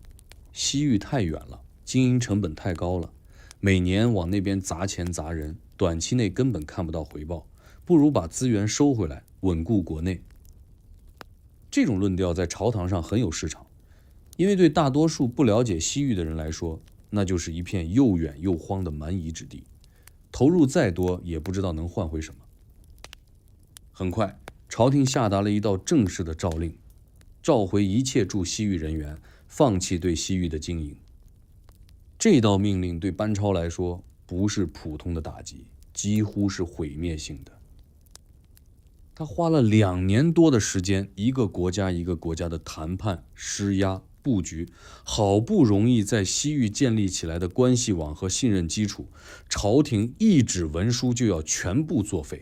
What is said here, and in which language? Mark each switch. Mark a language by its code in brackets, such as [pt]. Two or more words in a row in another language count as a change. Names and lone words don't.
[zh] 西域太遠了，經營成本太高了，每年往那邊砸錢砸人，短期內根本看不到回報，不如把資源收回來，穩固國內。這種論調在朝堂上很有市場，因為對大多數不了解西域的人來說，那就是一片又遠又荒的蠻夷之地，投入再多也不知道能換回什么。很快，朝廷下達了一道正式的诏令，召回一切驻西域人员，放棄对西域的經營。這道命令對班超來說不是普通的打擊，幾乎是毀滅性的。他花了2年多的時間，一個國家一個國家的談判、施壓、布局，好不容易在西域建立起來的關係網和信任基礎，朝廷一紙文書就要全部作廢。